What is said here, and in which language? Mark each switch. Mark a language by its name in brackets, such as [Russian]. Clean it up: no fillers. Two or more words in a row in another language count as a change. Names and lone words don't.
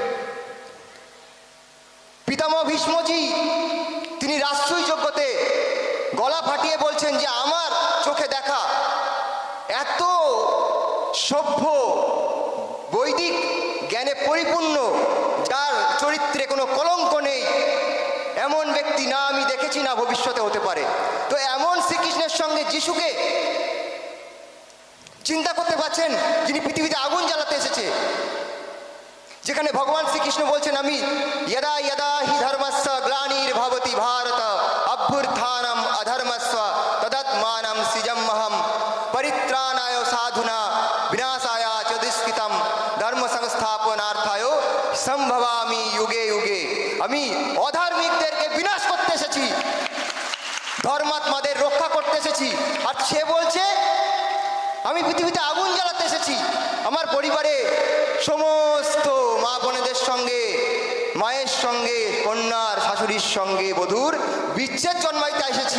[Bangla] পিতামহ ভীষ্মজি তিনি রাষ্ট্রীয় যোগ্যতে গলা ফাটিয়ে বলছেন যে আমার চোখে দেখা এত সভ্য বৈদিক জ্ঞানে পরিপূর্ণ, যার চরিত্রে কোনো কলঙ্ক নেই, এমন ব্যক্তি না আমি দেখেছি না ভবিষ্যতে হতে পারে। তো এমন শ্রীকৃষ্ণের সঙ্গে যিশুকে চিন্তা করতে পারছেন যিনি পৃথিবীতে আগুন জ্বালাতে এসেছে, যেখানে ভগবান শ্রীকৃষ্ণ বলছেন আমি [Sanskrit] यदा यदा हि धर्मस्य ग्लानिर्भवति भारत अभ्युत्थानम् अधर्मस्य तदात्मानं सृजाम्यहं परित्राणाय साधुना विनाशाय च दुष्कृतं धर्म संस्थापनार्थाय সম্ভবামি যুগে যুগে। [Bangla] আমি অধার্মিকদেরকে বিনাশ করতে এসেছি, ধর্মাত্মাদের রক্ষা করতে এসেছি। আর সে বলছে আমি পৃথিবীতে আগুন জ্বালাতে এসেছি। আমার পরিবারে সমস্ত মা বোনেদের সঙ্গে, মায়ের সঙ্গে কন্যার, শাশুড়ির সঙ্গে বধূর বিচ্ছেদ জন্মাইতে এসেছি।